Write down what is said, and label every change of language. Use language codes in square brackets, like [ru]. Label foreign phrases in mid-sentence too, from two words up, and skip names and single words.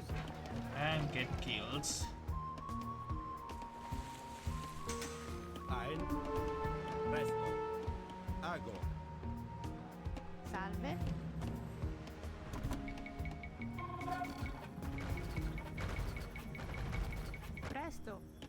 [en] And get kills. [la] Ein. Presto. Ago. Salve. Presto.